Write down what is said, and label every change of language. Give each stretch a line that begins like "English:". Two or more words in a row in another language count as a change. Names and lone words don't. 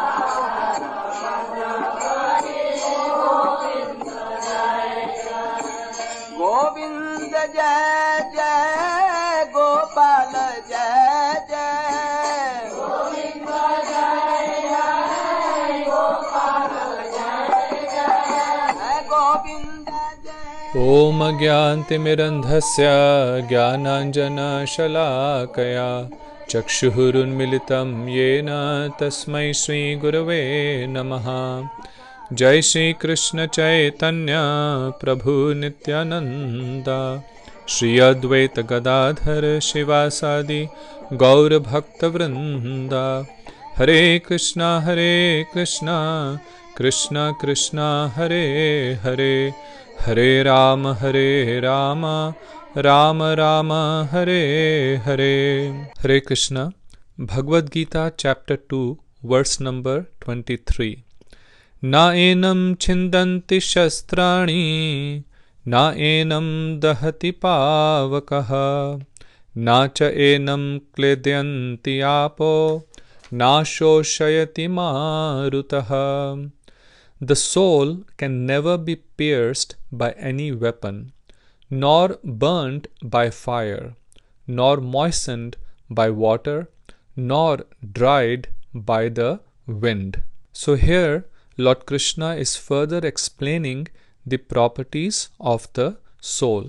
Sanskrit: गोविंद जय जय गोपाल जय जय। गोविंद जय जय गोपाल जय जय। गोविंद ओम ज्ञानतिमिरन्धस्य ज्ञानाञ्जनशलाकया चक्षुरुन्मिलितं येन तस्मै श्रीगुरवे नमः। जय श्री कृष्ण चैतन्य प्रभु नित्यानंद श्री अद्वैत गदाधर शिवासादि गौर भक्तवृंद। हरे कृष्णा कृष्णा कृष्णा हरे हरे, हरे राम राम राम हरे हरे। हरे कृष्णा।
English: भगवद गीता chapter 2 verse number 23.
Sanskrit: न एनं छिन्दन्ति शस्त्राणि न एनं दहति पावकः न च एनं क्लेदयन्ति आपो न शोषयति मारुतः।
English: The soul can never be pierced by any weapon, nor burnt by fire, nor moistened by water, nor dried by the wind. So here Lord Krishna is further explaining the properties of the soul.